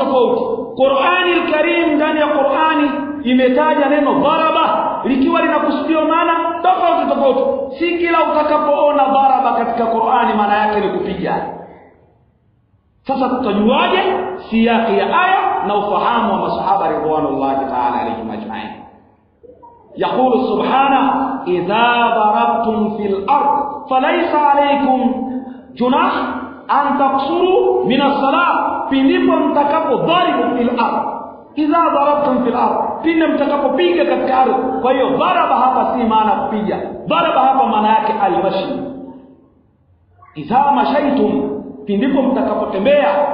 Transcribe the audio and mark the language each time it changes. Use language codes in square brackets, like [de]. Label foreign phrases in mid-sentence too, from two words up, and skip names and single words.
[sw] Qur'ani al-Karim, ndani ya Qur'ani imetaja neno dharaba likiwa linakusudiwa maana tofauti. Si kila utakapoona dharaba katika Qur'ani maana yake ni kupiga. Sasa tutajuaje siyaki ya aya na ufahamu wa masahaba [ar] رضوان الله تعالى عليهم أجمعين? يقول سبحانه: إذا ضربتم في الأرض فليس عليكم جناح أن تقصروا من الصلاة, [sw] pindipo mtakapodharibu [ar] في الأرض, إذا ضربتم في الأرض, [sw] pindi mtakapopiga katika ardhi. Kwa hiyo daraba hapa si maana kupiga, daraba hapa maana yake al-mashi. [ar] إذا مشيتم, [sw] pindipo mtakapotembea.